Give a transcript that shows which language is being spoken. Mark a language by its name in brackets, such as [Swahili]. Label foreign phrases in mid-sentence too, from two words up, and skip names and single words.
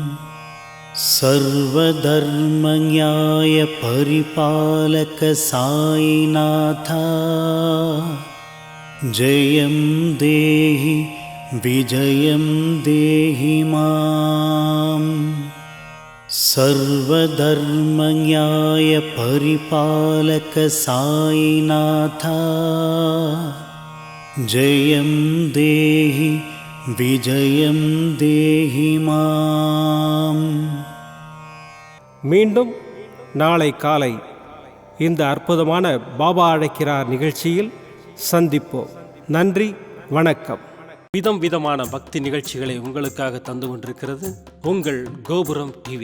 [Sanskrit] सर्वधर्मन्याय परिपालक साईनाथ जयं देहि विजयं देहि माम्। सर्वधर्मन्याय परिपालक साईनाथा जयं देहि विजयं देहि माम्. [Tamil] மீண்டும் நாளை காலை இந்த அற்புதமான பாபா அழைக்கிறார் நிகழ்ச்சியில் சந்திப்போம். நன்றி, வணக்கம். விதம் விதமான பக்தி நிகழ்ச்சிகளை உங்களுக்காக தந்து கொண்டிருக்கிறது உங்கள் கோபுரம் டிவி.